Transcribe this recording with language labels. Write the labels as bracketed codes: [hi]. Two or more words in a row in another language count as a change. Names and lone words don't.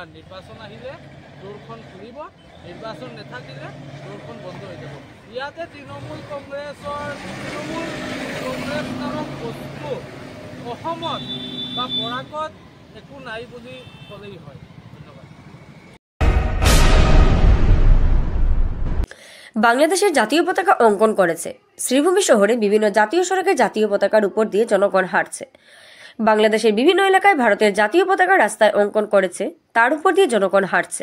[as] নিৰ্বাচন আহিলে দৌৰখন খুলিব, নিৰ্বাচন নাথাকিলে দৌৰখন বন্ধ হৈ যাব। ইয়াতে তৃণমূল কংগ্ৰেছ নামক বস্তু অসমত বা বৰাকত একো নাই বুলি ক'লেই হয়। ধন্যবাদ। [bn] বাংলাদেশের জাতীয় পতাকা অঙ্কন করেছে। শ্রীভূমি শহরে বিভিন্ন জাতীয় সড়কে জাতীয় পতাকার উপর দিয়ে জনগণ হাঁটছে। বাংলাদেশের বিভিন্ন এলাকায় ভারতের জাতীয় পতাকা রাস্তায় অঙ্কন করেছে, তার উপর দিয়ে জনগণ হাঁটছে।